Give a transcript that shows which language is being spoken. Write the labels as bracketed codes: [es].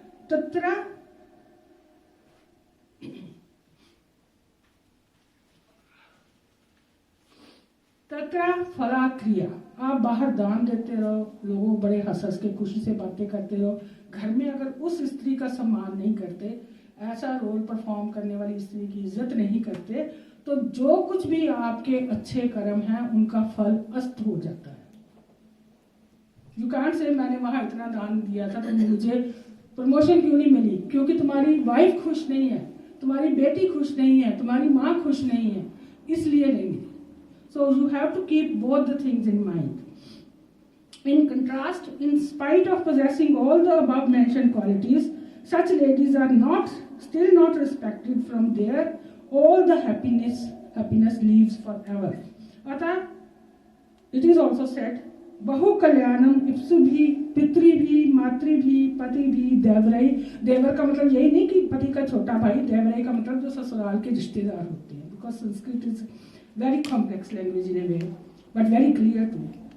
[sa] तत्र तत्र फला क्रिया, [hi] आप बाहर दान देते रहो, लोगों बड़े हंस हंस के खुशी से बातें करते रहो, घर में अगर उस स्त्री का सम्मान नहीं करते, ऐसा रोल परफॉर्म करने वाली स्त्री की इज्जत नहीं करते, तो जो कुछ भी आपके अच्छे कर्म हैं उनका फल अस्त हो जाता है। [en] you can't say [hi] मैंने वहां इतना दान दिया था तो मुझे प्रमोशन क्यों नहीं मिली, क्योंकि तुम्हारी वाइफ खुश नहीं है, तुम्हारी बेटी खुश नहीं है, तुम्हारी माँ खुश नहीं है, इसलिए नहीं मिली। [en] So you have to keep both the things in mind. In contrast, in spite of possessing all the above mentioned qualities, such ladies are still not respected from there. All the happiness leaves forever. [sa] अतः [en] it is also said, [sa] बहु कल्याणम इप्सु भी पितृ भी मातृ भी पति भी देवरई। [hi] देवर का मतलब यही नहीं कि पति का छोटा भाई, देवरई का मतलब जो ससुराल के रिश्तेदार होते हैं, [en] Because Sanskrit is very complex language in a way, but very clear to me.